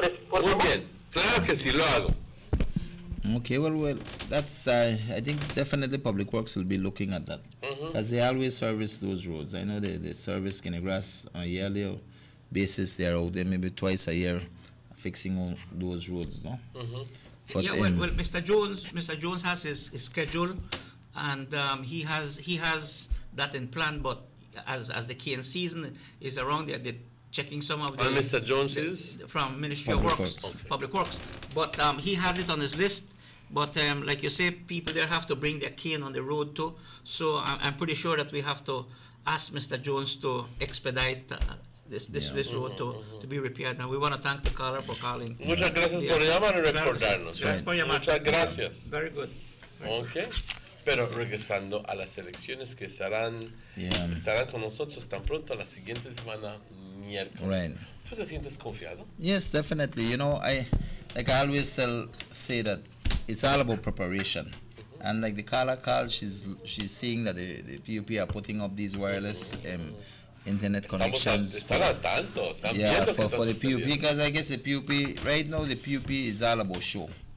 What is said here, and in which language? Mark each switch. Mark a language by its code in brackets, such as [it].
[es] Muy bien, claro que sí, lo hago. [en] Okay, well, that's, I think definitely Public Works will be looking at that. Because they always service those roads. I know they service Guinea Grass on a yearly basis. They are out there maybe twice a year fixing all those roads, no? But, yeah, well, Mr. Jones has his schedule, and he has that in plan. But as the cane season is around, they're checking some of the. And Mr. Jones is from Ministry of Works, Public Works. But he has it on his list. But like you say, people there have to bring their cane on the road too. So I'm pretty sure that we have to ask Mr. Jones to expedite this road to be repaired. And we want to thank the caller for calling. [es] Muchas gracias por llamar y recordarnos. Gracias por llamar. Muchas gracias. [en] Very good. Okay. [es] Pero regresando a las elecciones que estarán con nosotros tan pronto la siguiente semana, miércoles. [en] Right. [es] ¿Tú te sientes confiado? [en] Yes, definitely. You know, I always say that it's all about preparation. And like the caller called, she's seeing that the PUP are putting up these wireless internet connections for the PUP, because I guess the PUP right now, the PUP is all about show.